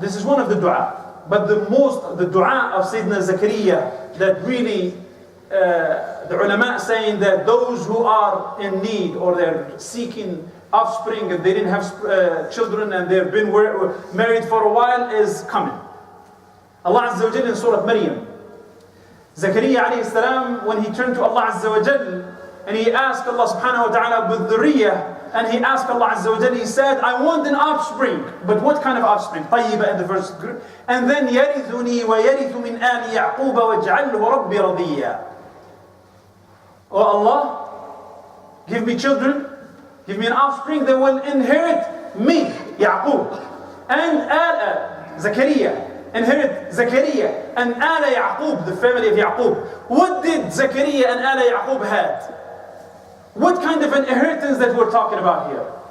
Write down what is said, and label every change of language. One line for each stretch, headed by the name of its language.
English: This is one of the dua. But the dua of Sayyidina Zakaria that really, the ulama saying that those who are in need or they're seeking offspring and they didn't have children and they've been married for a while is coming. Allah Azza wa Jal in Surah Maryam. Zakaria alayhi salam, when he turned to Allah Azza wa Jal and he asked Allah subhanahu wa ta'ala with dhurriyyah, and he asked Allah Azza wa Jalla, he said, I want an offspring. But what kind of offspring?
Arabic: طيبة
English: in the verse. And then
Arabic: يَرِثُنِي وَيَرِثُ مِنْ آلِ يَعْقُوبَ وَاجْعَلْهُ رَبِّ رَضِيًّا.
English: Oh Allah, give me children, give me an offspring that will inherit me, Ya'qub. And Zakaria, inherit Zakaria and Ala Ya'qub, the family of Ya'qub. What did Zakaria and Ala Ya'qub had? What kind of an inheritance that we're talking about here?